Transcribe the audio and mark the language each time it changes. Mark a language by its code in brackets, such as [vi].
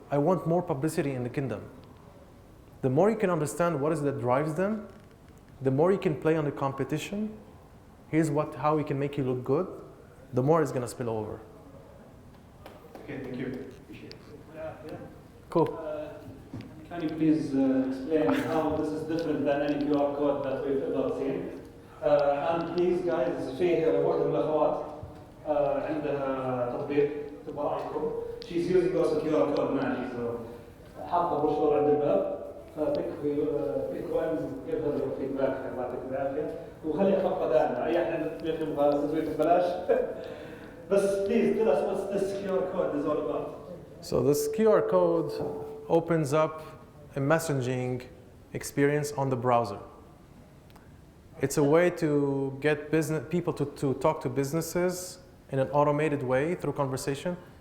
[en] I want more publicity in the kingdom. The more you can understand what is it that drives them, the more you can play on the competition, here's how we can make you look good, the more it's going to spill over. Okay, thank you. Appreciate it. Yeah. Cool. Can you please explain how this is different than any QR code that we've ever seen? And please guys, [ar] في واحدة من الأخوات عندها تطبيق تبعكم. [en] She's using also QR code Nagi, so [ar] حاطة بروشور عند الباب. [en] pick one, give her your feedback, [ar] يعطيك العافية. وخليها خطة دائمة، أي أحد يبغى تسويق ببلاش. [en] But please tell us what this QR code is all about. So this QR code opens up a messaging experience on the browser. It's a way to get people to talk to businesses in an automated way through conversation.